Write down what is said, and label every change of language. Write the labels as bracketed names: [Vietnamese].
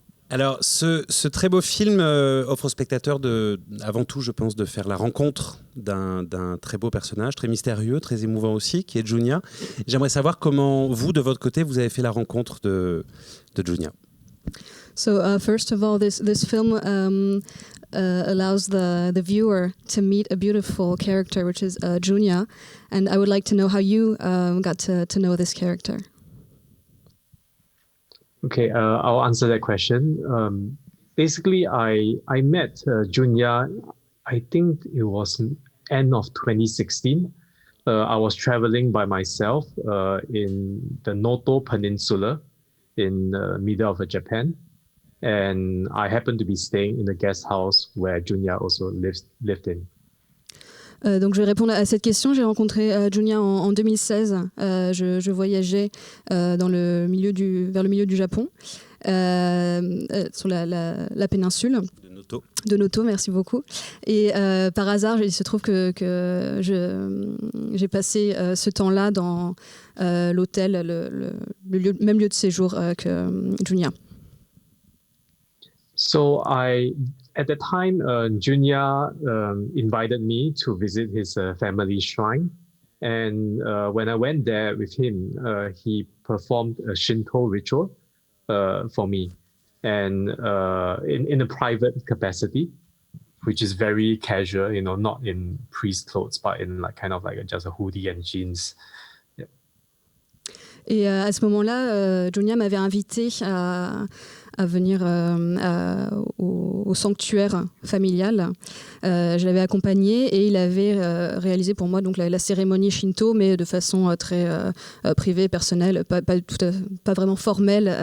[French] Alors, ce très beau film offre aux spectateurs, avant tout, je pense, de faire la rencontre d'un très beau personnage, très mystérieux, très émouvant aussi, qui est Junya. J'aimerais savoir comment, vous, de votre côté, vous avez fait la rencontre de Junya. [English] So first of all, this film allows the viewer to meet a beautiful character, which is Junya, and I would like to know how you got to know this character. Okay, I'll answer that question. Basically, I met Junya, I think it was end of 2016. I was traveling by myself in the Noto Peninsula in the middle of Japan. And I happened to be staying in the guest house where Junya also lived in. [French] Donc je vais répondre à cette question. J'ai rencontré Junya en 2016. Je voyageais vers le milieu du Japon, sur la péninsule de Noto, merci beaucoup. Et par hasard, il se trouve que j'ai passé ce temps-là dans l'hôtel, le même lieu de séjour que Junya. [English] So at the time, Junya invited me to visit his family shrine. And when I went there with him, he performed a Shinto ritual for me. And in a private capacity, which is very casual, not in priest clothes, but in kind of just a hoodie and jeans. Yeah. [French] Et à ce moment-là, Junya m'avait invité à venir au sanctuaire familial. Je l'avais accompagné et il avait réalisé pour moi donc la cérémonie shinto, mais de façon très privée, personnelle, pas vraiment formelle.